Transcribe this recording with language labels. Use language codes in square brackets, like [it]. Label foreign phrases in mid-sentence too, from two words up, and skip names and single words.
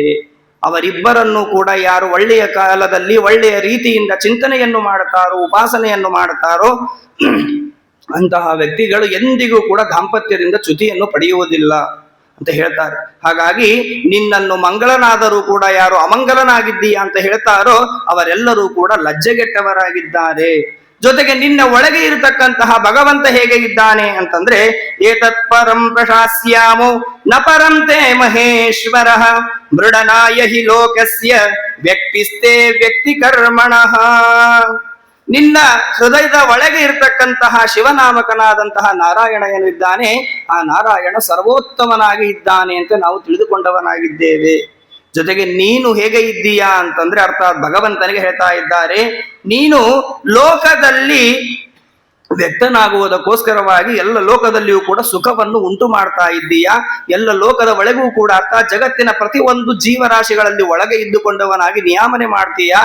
[kn] ಅವರಿಬ್ಬರನ್ನು ಕೂಡ ಯಾರು ಒಳ್ಳೆಯ ಕಾಲದಲ್ಲಿ ಒಳ್ಳೆಯ ರೀತಿಯಿಂದ ಚಿಂತನೆಯನ್ನು ಮಾಡುತ್ತಾರೋ, ಉಪಾಸನೆಯನ್ನು ಮಾಡುತ್ತಾರೋ ಅಂತಹ ವ್ಯಕ್ತಿಗಳು ಎಂದಿಗೂ ಕೂಡ ದಾಂಪತ್ಯದಿಂದ ಚ್ಯುತಿಯನ್ನು ಪಡೆಯುವುದಿಲ್ಲ ಅಂತ ಹೇಳ್ತಾರೆ. ಹಾಗಾಗಿ ನಿನ್ನನ್ನು ಮಂಗಳನಾದರೂ ಕೂಡ ಯಾರು ಅಮಂಗಲನಾಗಿದ್ದೀಯಾ ಅಂತ ಹೇಳ್ತಾರೋ ಅವರೆಲ್ಲರೂ ಕೂಡ ಲಜ್ಜೆಗೆಟ್ಟವರಾಗಿದ್ದಾರೆ. ಜೊತೆಗೆ ನಿನ್ನ ಒಳಗೆ ಇರತಕ್ಕಂತಹ ಭಗವಂತ ಹೇಗೆ ಇದ್ದಾನೆ ಅಂತಂದ್ರೆ [sa] ಏತತ್ ಪರಂ ಪ್ರಶಾಸ್ಯಾಮೋ ನ ಪರಂ ತೇ ಮಹೇಶ್ವರ ಮೃಡನಾಯ ಹಿ ಲೋಕಸ್ಯ ವ್ಯಕ್ತಿಸ್ತೇ ವ್ಯಕ್ತಿ ಕರ್ಮಣಃ. [kn] ನಿನ್ನ ಹೃದಯದ ಒಳಗೆ ಇರತಕ್ಕಂತಹ ಶಿವನಾಮಕನಾದಂತಹ ನಾರಾಯಣ ಏನಿದ್ದಾನೆ, ಆ ನಾರಾಯಣ ಸರ್ವೋತ್ತಮನಾಗಿ ಇದ್ದಾನೆ ಅಂತ ನಾವು ತಿಳಿದುಕೊಂಡವನಾಗಿದ್ದೇವೆ. ಜೊತೆಗೆ ನೀನು ಹೇಗೆ ಇದ್ದೀಯಾ ಅಂತಂದ್ರೆ ಅರ್ಥಾತ್ ಭಗವಂತನಿಗೆ ಹೇಳ್ತಾ ಇದ್ದಾರೆ, ನೀನು ಲೋಕದಲ್ಲಿ ವ್ಯಕ್ತನಾಗುವುದಕ್ಕೋಸ್ಕರವಾಗಿ ಎಲ್ಲ ಲೋಕದಲ್ಲಿಯೂ ಕೂಡ ಸುಖವನ್ನು ಉಂಟು ಮಾಡ್ತಾ ಇದ್ದೀಯಾ, ಎಲ್ಲ ಲೋಕದ ಒಳಗೂ ಕೂಡ ಅರ್ಥಾತ್ ಜಗತ್ತಿನ ಪ್ರತಿಯೊಂದು ಜೀವರಾಶಿಗಳಲ್ಲಿ ಒಳಗೆ ಇದ್ದುಕೊಂಡವನಾಗಿ ನಿಯಾಮನೆ ಮಾಡ್ತೀಯಾ.